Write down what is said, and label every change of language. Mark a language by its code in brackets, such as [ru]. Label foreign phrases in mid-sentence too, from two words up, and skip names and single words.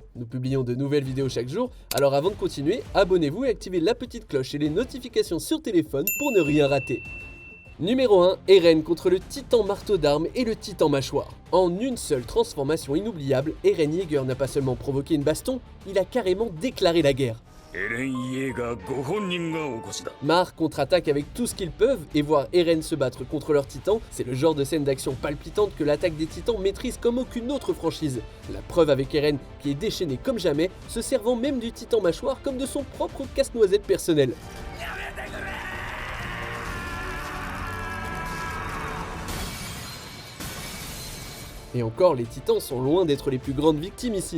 [fr] Nous publions de nouvelles vidéos chaque jour, alors avant de continuer, abonnez-vous et activez la petite cloche et les notifications sur téléphone pour ne rien rater. Numéro 1, Eren contre le titan marteau d'armes et le titan mâchoire. En une seule transformation inoubliable, Eren Yeager n'a pas seulement provoqué une baston, il a carrément déclaré la guerre. [ja] エレン・イェーガーご本人がお越しだ。 [fr] Mar contre-attaque avec tout ce qu'ils peuvent et voir Eren se battre contre leurs titans, c'est le genre de scène d'action palpitante que l'attaque des titans maîtrise comme aucune autre franchise. La preuve avec Eren qui est déchaîné comme jamais, se servant même du titan mâchoire comme de son propre casse-noisette personnel. Et encore, les titans sont loin d'être les plus grandes victimes ici.